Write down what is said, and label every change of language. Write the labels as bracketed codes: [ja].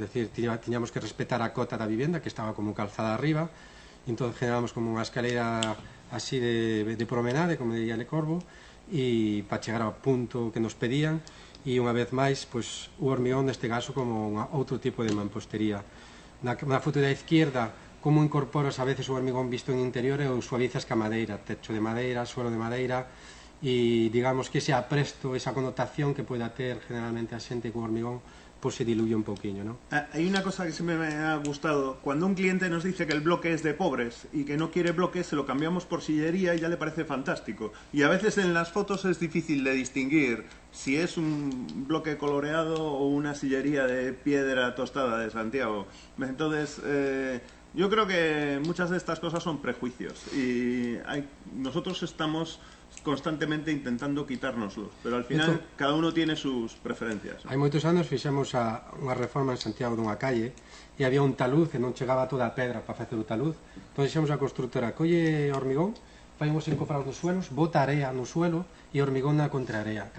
[gl] Es decir, tiñamos que respetar a cota da vivenda, que estaba como calzada arriba, e entón generamos como unha escalera así de promenade, como diría Le Corvo, e para chegar ao punto que nos pedían, e unha vez máis, pois, o hormigón neste caso como outro tipo de mampostería. Na foto da izquierda, como incorporas a veces o hormigón visto en interior e o suavizas ca madeira, techo de madeira, suelo de madeira, e digamos que ese apresto, esa connotación que poida ter generalmente a xente co hormigón, pues [es] se diluye un poquillo, [gl] ¿no? [es] Hay una cosa que siempre me ha gustado. Cuando un cliente nos dice que el bloque es de pobres y que no quiere bloque, se lo cambiamos por sillería y ya le parece fantástico. Y a veces en las fotos es difícil de distinguir si es un bloque coloreado o una sillería de piedra tostada de Santiago. Entonces, yo creo que muchas de estas cosas son prejuicios y nosotros estamos constantemente intentando quitárnoslos, pero al final cada uno tiene sus preferencias. [gl] Hai moitos anos fixemos unha reforma en Santiago dunha calle e había un taluz e non chegaba toda a pedra para facer o taluz, entón dixemos a constructora, colle hormigón, fai uns encofrados nos suelos, bota area no suelo e hormigón na contraarea.